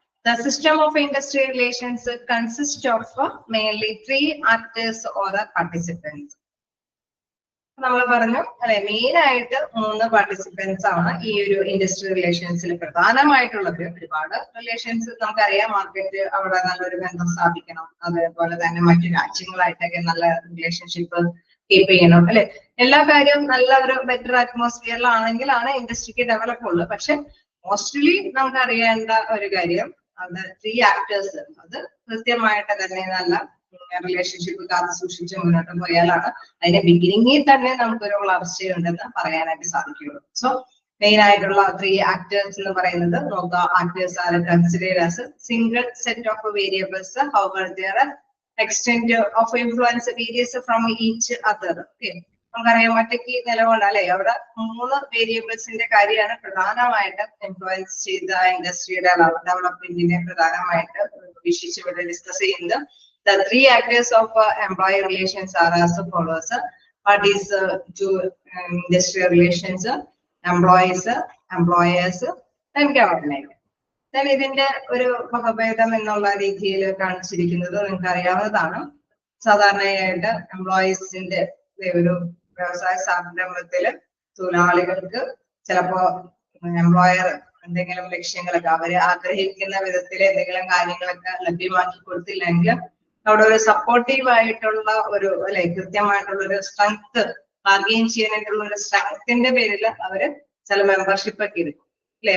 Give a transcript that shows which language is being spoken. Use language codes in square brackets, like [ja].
[en] The system of industrial relations consists of mainly 3 actors or participants. [ml] നമ്മൾ പറഞ്ഞു അല്ലെ, main ആയിട്ട് 3 പാർട്ടിസിപ്പൻസ് ആണ് ഈ ഒരു ഇൻഡസ്ട്രിയൽ റിലേഷൻസിൽ പ്രധാനമായിട്ടുള്ളത്. ഒരുപാട് റിലേഷൻസ് നമുക്കറിയാം, മാർക്കറ്റ് അവിടെ നല്ലൊരു ബന്ധം സ്ഥാപിക്കണം, അതേപോലെ തന്നെ മറ്റു രാജ്യങ്ങളായിട്ടൊക്കെ നല്ല റിലേഷൻഷിപ്പ് കീപ്പ് ചെയ്യണം അല്ലെ? എല്ലാ കാര്യവും നല്ല ഒരു ബെറ്റർ അറ്റ്മോസ്ഫിയറിലാണെങ്കിലാണ് ഇൻഡസ്ട്രിക്ക് ഡെവലപ്പ് ഉള്ളത്. പക്ഷെ മോസ്റ്റ്ലി നമുക്ക് അറിയേണ്ട ഒരു കാര്യം അത് 3 ആക്ടേഴ്സ് അത് കൃത്യമായിട്ട് തന്നെ നല്ല റിലേഷൻഷിപ്പ് കാത്തു സൂക്ഷിച്ച് മുന്നോട്ട് പോയാലാണ് അതിന്റെ ബിഗിനിങ്ങിൽ തന്നെ നമുക്കൊരു വളർച്ചയുണ്ടെന്ന് പറയാനായിട്ട് സാധിക്കുള്ളൂ. സോ മെയിൻ ആയിട്ടുള്ള 3 ആക്ടേഴ്സ് എന്ന് പറയുന്നത് നോക്കുക. [en] Actors are considered as single set of variables, however their extent of influence varies from each other. [ml] Okay, നമുക്കറിയാം ഒറ്റയ്ക്ക് നിലകൊണ്ട് അല്ലെ? അവിടെ 3 വേരിയബിൾസിന്റെ കാര്യമാണ് പ്രധാനമായിട്ട് ഇൻഫ്ലുവൻസ് ചെയ്ത ഇൻഡസ്ട്രിയുടെ ഡെവലപ്മെന്റിനെ പ്രധാനമായിട്ട് വിശേഷിച്ച് ഇവിടെ ഡിസ്കസ് ചെയ്യുന്നത്. [en] The 3 actors of employee relations are as follows. What is industrial relations? Employees, employers, and government. [ml] Then ഇതിന്റെ ഒരു വകഭേദം എന്നുള്ള രീതിയിൽ കാണിച്ചിരിക്കുന്നത് നിങ്ങൾക്ക് അറിയാവുന്നതാണ്. സാധാരണയായിട്ട് എംപ്ലോയീസിന്റെ ഒരു വ്യവസായ സ്ഥാപനത്തില് തൊഴിലാളികൾക്ക് ചിലപ്പോ എംപ്ലോയർ എന്തെങ്കിലും ലക്ഷ്യങ്ങളൊക്കെ അവര് ആഗ്രഹിക്കുന്ന വിധത്തിൽ എന്തെങ്കിലും കാര്യങ്ങളൊക്കെ ലഭ്യമാക്കി കൊടുത്തില്ലെങ്കിൽ അവിടെ ഒരു സപ്പോർട്ടീവ് ആയിട്ടുള്ള ഒരു അല്ലെ കൃത്യമായിട്ടുള്ള ഒരു സ്ട്രെങ്ത് ബാർഗെയിൻ ചെയ്യാനായിട്ടുള്ള ഒരു സ്ട്രെങ്ത്തിന്റെ പേരിൽ അവര് ചില മെമ്പർഷിപ്പ് ഒക്കെ എടുക്കും അല്ലെ.